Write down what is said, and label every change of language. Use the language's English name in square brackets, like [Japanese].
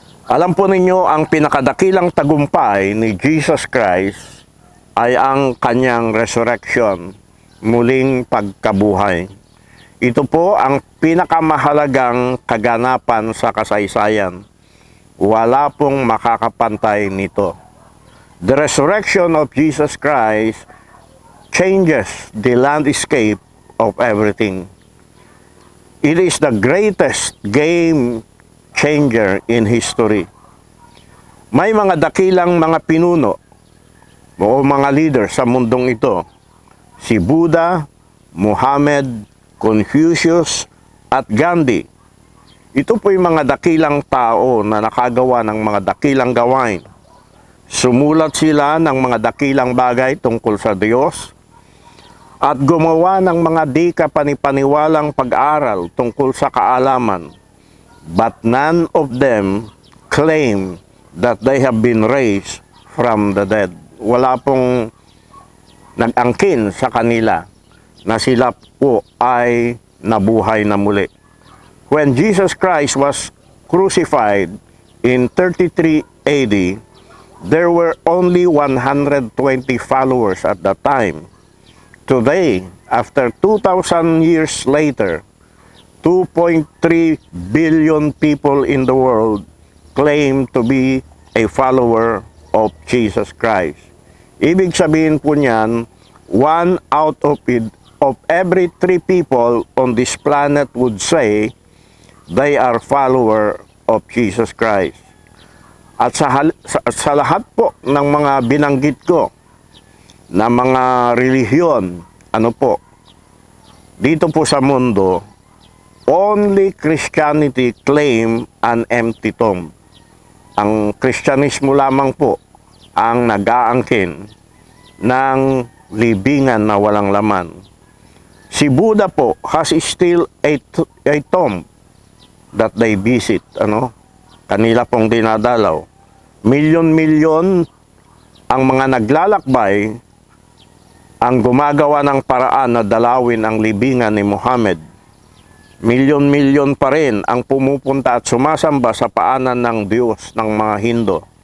[Filipino] Alam po ninyo, ang pinakadakilang tagumpay ni Jesus Christ ay ang kanyang resurrection, muling pagkabuhay. Ito po ang pinakamahalagang kaganapan sa kasaysayan. Wala pong makakapantay nito. [English] The resurrection of Jesus Christ changes the landscape of everything. It is the greatest game changer in history. [Filipino] May mga dakilang mga pinuno o mga leader sa mundong ito. Si Buddha, Muhammad, Confucius, at Gandhi. Ito po yung mga dakilang tao na nakagawa ng mga dakilang gawain. Sumulat sila ng mga dakilang bagay tungkol sa Diyos at gumawa ng mga di kapanipaniwalang pag-aral tungkol sa kaalaman. [English] But none of them claim that they have been raised from the dead. [Filipino] Wala pong nag-angkin sa kanila na sila po ay nabuhay na muli. [English] When Jesus Christ was crucified in 33 AD, there were only 120 followers at that time. Today, after 2,000 years later, 2.3 billion people in the world claim to be a follower of Jesus Christ. [Filipino] Ibig sabihin po niyan, [English] 1 out of every 3 people on this planet would say they are follower of Jesus Christ. [Filipino] At sa lahat po ng mga binanggit ko na mga relihiyon, dito po sa mundo, [English] only Christianity claim an empty tomb. [Filipino] Ang Kristyanismo lamang po ang nag-aangkin ng libingan na walang laman. [English] Si Buddha po has still a tomb that they visit. [Filipino] Kanila pong dinadalaw. Milyon-milyon ang mga naglalakbay ang gumagawa ng paraan na dalawin ang libingan ni Muhammad. Milyon-milyon pa rin ang pumupunta at sumasamba sa paanan ng Diyos ng mga Hindu.